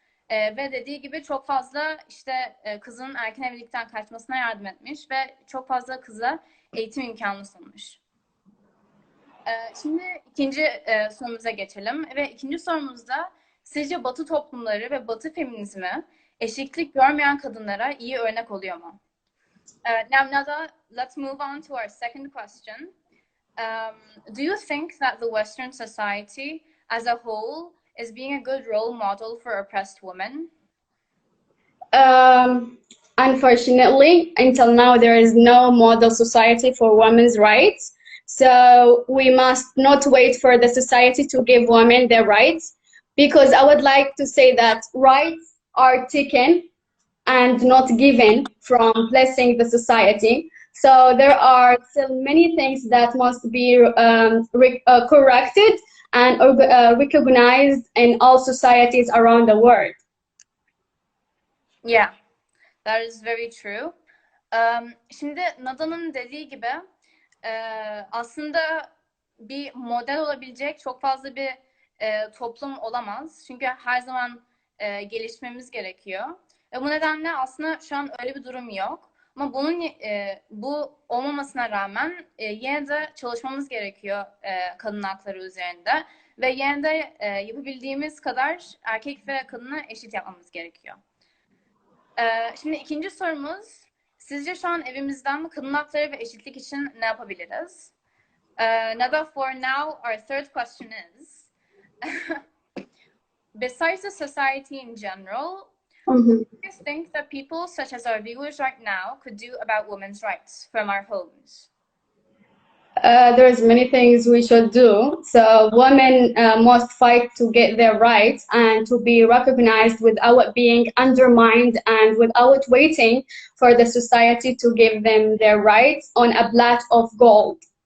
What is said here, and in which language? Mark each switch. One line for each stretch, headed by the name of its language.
Turkish: Ve dediği gibi çok fazla işte kızın erken evlilikten kaçmasına yardım etmiş ve çok fazla kıza eğitim imkanı sunmuş. Şimdi ikinci sorumuza geçelim ve ikinci sorumuzda sizce Batı toplumları ve Batı feminizmi eşitlik görmeyen kadınlara iyi örnek oluyor mu?
English: Now, Nada, let's move on to our second question. Do you think that the Western society as a whole is being a good role model for oppressed women? Unfortunately, until now, there is no model society for women's rights. So we must not wait for the society to give women their rights, because I would like to say that rights are taken and not given from blessing the society. So there are still many things that must be corrected and recognized in all societies around the world. Yeah, that is very true.
Turkish: Şimdi Nada'nın dediği gibi aslında bir model olabilecek çok fazla bir toplum olamaz. Çünkü her zaman gelişmemiz gerekiyor. Bu nedenle aslında şu an öyle bir durum yok. Ama bu olmamasına rağmen yine de çalışmamız gerekiyor kadın hakları üzerinde. Ve yine de yapabildiğimiz kadar erkek ve kadını eşit yapmamız gerekiyor. Şimdi ikinci sorumuz, sizce şu an evimizden kadın hakları ve eşitlik için ne yapabiliriz?
English: Nada, for now, our third question is, besides the society in general, what do you think that people such as our viewers right now could do about women's rights from our homes? There's many things we should do. So women must fight to get their rights and to be recognized without being undermined and without waiting for the society to give them their rights on a plate of gold.